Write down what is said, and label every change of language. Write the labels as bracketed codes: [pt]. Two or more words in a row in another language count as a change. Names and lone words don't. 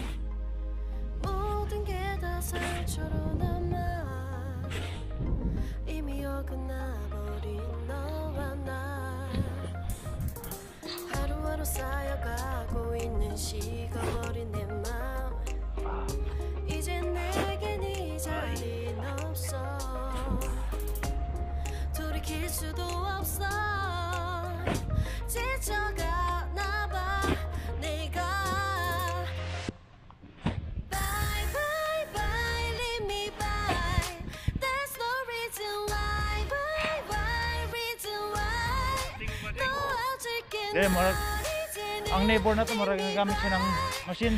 [ko] 하루하루 쌓여가고 있는 식어버린 내 마음 이제 내겐 이 자리는 없어 돌이킬 수도 없어 지쳐가나봐 내가 [en] Bye bye bye leave me by There's no reason why Bye bye reason why [ko] 또 어쩔게 [tl] Eh, ang neighbor na to, marag nagamit siya ng machine.